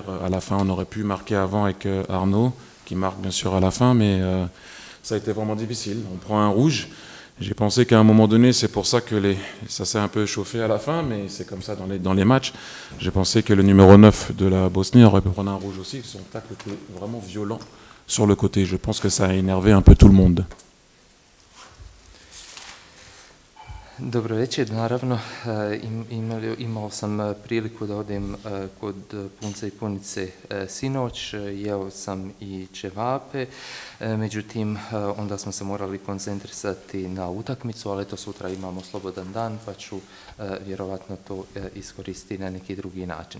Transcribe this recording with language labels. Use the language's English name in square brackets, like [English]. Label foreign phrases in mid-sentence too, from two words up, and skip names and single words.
[French] À la fin, on aurait pu marquer avant avec Arnaud, qui marque bien sûr à la fin, mais ça a été vraiment difficile. On prend un rouge. J'ai pensé qu'à un moment donné, c'est pour ça que ça s'est un peu chauffé à la fin, mais c'est comme ça dans les matchs. J'ai pensé que le numéro 9 de la Bosnie aurait pu prendre un rouge aussi. Son tacle était vraiment violent sur le côté. Je pense que ça a énervé un peu tout le monde. [Bosnian] Dobro večer, naravno imao sam priliku da odem kod punca i punice sinoć, jeo sam i ćevape, međutim onda smo se morali koncentrisati na utakmicu, ali eto sutra imamo slobodan dan pa ću vjerovatno to iskoristiti na neki drugi način.